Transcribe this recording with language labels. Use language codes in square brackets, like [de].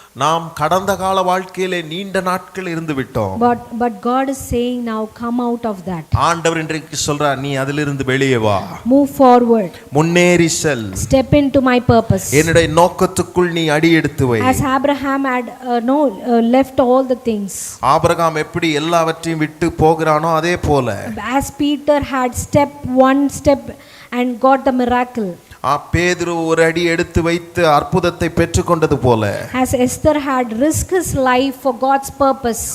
[ta] நாம் கடந்த கால வாழ்க்கையிலே நீண்ட நாட்கள் இருந்து விட்டோம். [en] But God is saying now come out of that. [ta] ஆண்டவர் இன்றைக்கு சொல்றார், நீ அதிலிருந்து வெளியே வா, [en] Move forward. [ta] முன்னேறி செல், [en] Step into my purpose. [ta] என்னுடைய நோக்கத்துக்குள் நீ அடி எடுத்து வை. [en] As Abraham had left all the things. [ta] Abraham எப்படி எல்லாவற்றையும் விட்டு போகிறானோ அதே போல [en] As Peter had one step and got the miracle. [ta] பேதுரு ஒரு அடி எடுத்து வைத்து அற்புதத்தை பெற்றுக்கொண்டது போல [en] As Esther had risked his life for God's purpose.